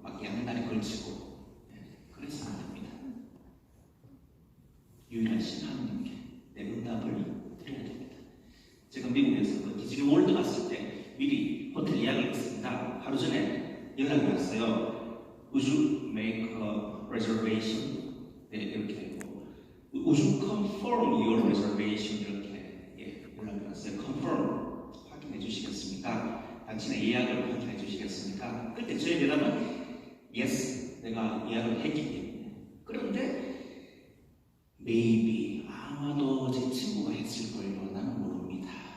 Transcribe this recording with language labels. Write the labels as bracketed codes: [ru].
[ko] 막 양다리 걸치고 그래서 안 됩니다. 유일하신 하나님께 내 응답을 드려야 됩니다. 제가 미국에서 그 디즈니 월드 갔을 때 미리 호텔 예약을 했습니다. 하루 전에 연락이 왔어요. [en] Would you make a reservation? [ko] 네, 이렇게 했고 [en] Would you confirm your reservation? [ko] 이렇게 연락이 왔어요. Confirm, 확인해 주시겠습니까? 당신의 예약을 확인해 주시겠습니까? 그때 저의 대답은 Yes, 내가 예약을 했기 때문에. 그런데 maybe, 아마도 제 친구가 했을걸요. 나는 모릅니다.